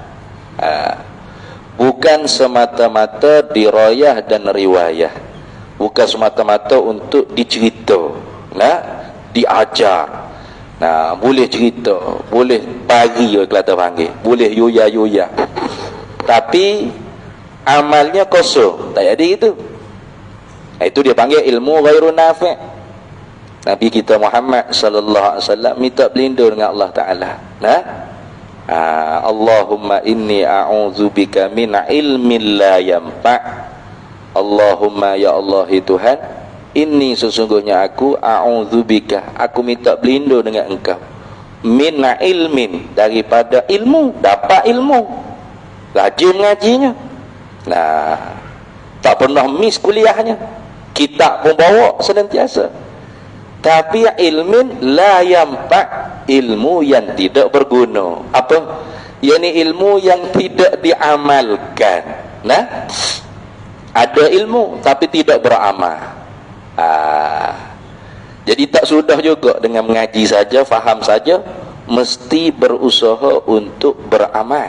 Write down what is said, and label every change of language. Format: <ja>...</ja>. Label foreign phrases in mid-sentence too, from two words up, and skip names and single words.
<ms>Bukan semata-mata dirayah dan riwayah, bukan semata-mata untuk dicerita, diajar. Boleh cerita, boleh pagi Kelantan panggil, boleh yoya-yoya, tapi amalnya kosong, tak ada itu. Itu dia panggil ilmu</ms> <ar>غير نافع'.</ar> <ms>Nabi kita Muhammad</ms> <ar>صلى الله عليه وسلم</ar> <ms>minta berlindung dengan Allah Taala.</ms> <ar>اللهم إني أعوذ بك من علم لا ينفع'. اللهم يا الله</ar> <ms>Tuhan, inni sesungguhnya aku a'udzubika, aku minta berlindung dengan Engkau,</ms> <ar>من علم,</ar> <ms>daripada ilmu, dapat ilmu, rajin mengajinya. Nah, tak pernah miss kuliahnya, kitab pun bawa senantiasa.</ms> <ar>Tapi علم لا ينفع',</ar> <ms>ilmu yang tidak berguna. Apa? Yani ilmu yang tidak diamalkan. Nah, ada ilmu tapi tidak beramal. Jadi tak sudah juga dengan mengaji saja, faham saja, mesti berusaha untuk beramal.</ms>